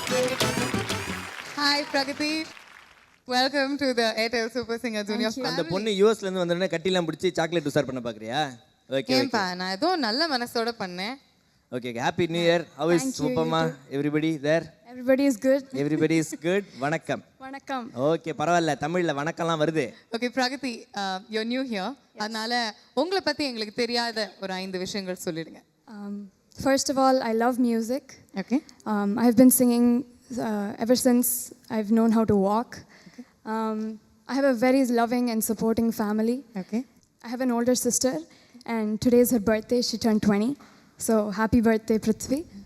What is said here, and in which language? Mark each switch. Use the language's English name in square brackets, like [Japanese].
[English] Hi Pragati, welcome to the Airtel Super Singer Junior family. [Tamil] அந்த பொண்ணு யூஎஸ்ல இருந்து வந்தோடனே கட்டிலாம் பிடிச்சி சாக்லேட் உசார் பண்ண பார்க்குறியா? [English] okay [Tamil] ஏன்பா, நான் ஏதோ நல்ல மனசோட பண்ணேன். [English] Okay. Happy new year. How is சூப்பர்மா? Everybody there? Everybody is good. Everybody is good. வணக்கம். [Tamil] வணக்கம். ஓகே, பரவாயில்ல, தமிழில் வணக்கம்லாம் வருது. [English] Okay Pragati, you're new here. [Tamil] அதனால உங்களை பத்தி எங்களுக்கு தெரியாத ஒரு 5 விஷயங்கள் சொல்லிடுங்க. [English] First of all, I love music. Okay. I've been singing ever since I've known how to walk. Okay. I have a very loving and supporting family. Okay. I have an older sister, and today is her birthday. She turned 20. So happy birthday, Prithvi.